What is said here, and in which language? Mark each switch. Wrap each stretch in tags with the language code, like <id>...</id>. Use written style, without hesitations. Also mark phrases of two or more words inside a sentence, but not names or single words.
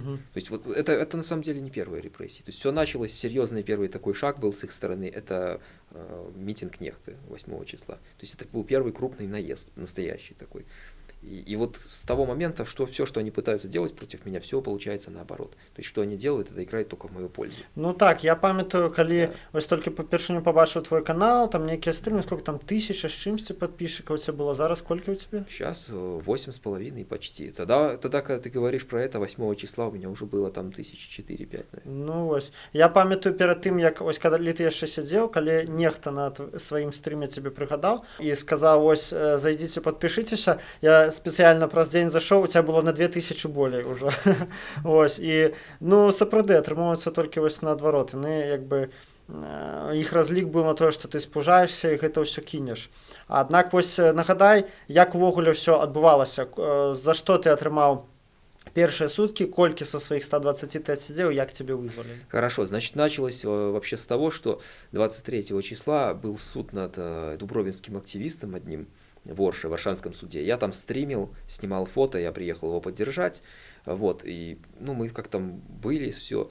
<ru>То есть вот это на самом деле не первые репрессии. То есть все началось, серьезный первый такой шаг был с их стороны, это митинг Нехты 8 числа. То есть это был первый крупный наезд, настоящий такой. И вот с того момента, что все, что они пытаются делать против меня, все получается наоборот. То есть что они делают, это играет только в мою пользу.</ru> <be>Ну так, я памятаю, калі ось толькі па-першаму побачыў твой канал, там некія стрімы,</be> <ru>сколько там</ru> <be>1000 з чымсьці</be> <ru>подписчиков у тебя было,</ru> <be>зараз</be> <ru>сколько у тебя? Сейчас 8,5 почти. Тогда, когда ты говоришь про это, 8 числа у меня уже было там 1004-5, наверное.</ru> <be>Ну ось. Я памятаю перад тым, як ось калі ты яшчэ сядзеў, калі нехта на сваім стріме тебе прыгадаў і сказаў, ось</be> <ru>зайдите, подпишитеся,</ru> <be>я спецыяльна праз дзень зашоў,</be> <ru>у тебя было</ru> <be>на 2000 болей уже. Ось. І ну сапраўды атрымоўваецца толькі вось наадварот, яны як бы іх разлік быў на тое, што ты спужаешся і гэта ўсё кінеш. Аднак вось нагадай, як увогуле ўсё адбывалася, за што ты атрымаў</be> <ru>первые сутки,</ru> <be>кольки</be> <ru>со своих 120 ты отсидел,</ru> <be>як тебе вызвали?</be> <ru>Хорошо, значит, началось вообще с того, что 23 числа был суд над дубровинским активистом одним в Орше, в Оршанском суде. Я там стримил, снимал фото, я приехал его поддержать, вот, и, ну, мы как там были, все.</ru>